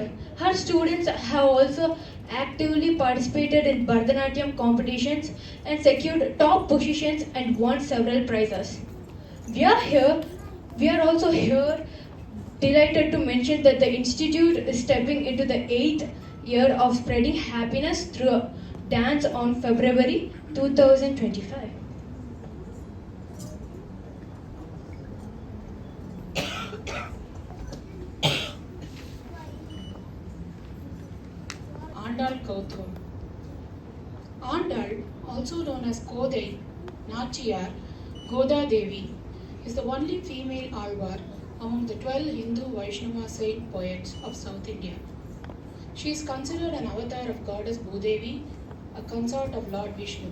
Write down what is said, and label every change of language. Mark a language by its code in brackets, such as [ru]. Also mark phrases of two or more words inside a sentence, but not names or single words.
[en] Her students have also actively participated in Bharatanatyam competitions and secured top positions and won several prizes. We are also here delighted to mention that the institute is stepping into the 8th year of spreading happiness through dance on February 2025. Andal Kautham. Andal, also known as Kodai, Nachiyar, Goda Devi, is the only female Alvar among the 12 Hindu Vaishnava saint poets of South India. She is considered an avatar of goddess Bhudevi, a consort of Lord Vishnu.